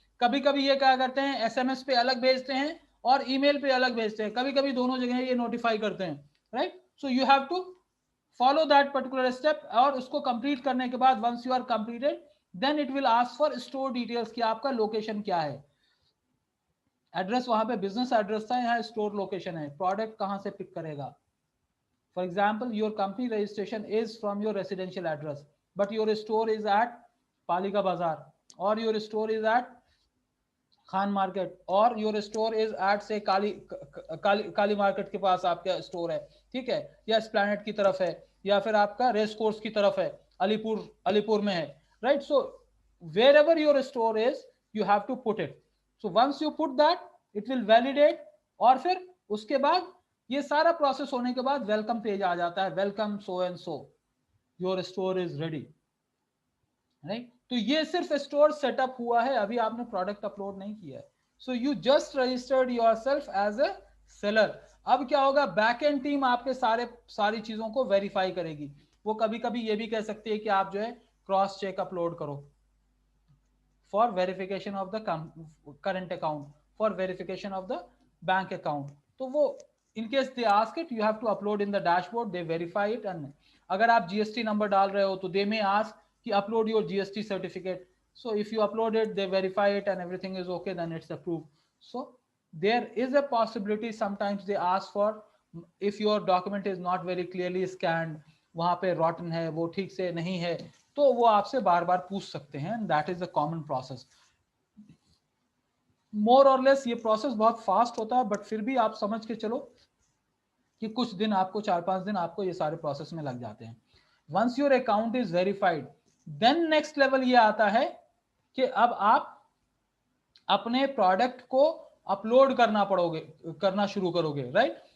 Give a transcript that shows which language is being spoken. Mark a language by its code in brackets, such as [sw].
[hi] कभी कभी ये क्या करते हैं, SMS पे अलग भेजते हैं और ईमेल पे अलग भेजते हैं, कभी कभी दोनों जगह ये नोटिफाई करते हैं, right. [en] so you have to follow that particular step [hi] और उसको कंप्लीट करने के बाद [en] once you are completed then it will ask for store details [hi] कि आपका लोकेशन क्या है। एड्रेस वहां पे बिजनेस एड्रेस था, यहाँ स्टोर लोकेशन है, प्रोडक्ट कहां से पिक करेगा। [en] For example, your company registration is from your residential address, but your store is at Palika Bazaar, or your store is at Khan Market, or your store is at say [hi] Kali market के पास आपका store है, ठीक है, या एस्प्लैनेड की तरफ है, या फिर आपका रेस कोर्स की तरफ है, अलीपुर में है, [en] Right. So wherever your store is, you have to put it. So once you put that, it will validate, [hi] और फिर उसके बाद ये सारा प्रोसेस होने के बाद वेलकम पेज आ जाता है, [en] Welcome so and so, your store is ready, right. [hi] तो ये सिर्फ स्टोर सेटअप हुआ है, अभी आपने प्रोडक्ट अपलोड नहीं किया है. [en] So you just registered yourself as a seller. [hi] अब क्या होगा, बैक एंड टीम आपके सारी चीजों को वेरीफाई करेगी. वो कभी कभी ये भी कह सकती है कि आप जो है क्रॉस चेक अपलोड करो [en] For verification of the current account, for verification of the bank account. तो वो in case they ask it, you have to upload in the dashboard, they verify it. And [hi] अगर आप GST number डाल रहे हो तो [en] They may ask कि upload your GST certificate. So if you upload it, they verify it and everything is okay, then it's approved. So there is a possibility sometimes they ask for, if your document is not very clearly scanned, [hi] वहां पे rotten है, वो ठीक से नहीं है, तो वो आपसे बार बार पूछ सकते हैं. [en] That is a common process. [hi] More or less ये प्रोसेस बहुत फास्ट होता है, बट फिर भी आप समझ के चलो कि कुछ दिन आपको, 4-5 दिन आपको ये सारे प्रोसेस में लग जाते हैं. [en] Once your account is verified, then next level [hi] ये आता है कि अब आप अपने प्रोडक्ट को अपलोड करना शुरू करोगे, राइट.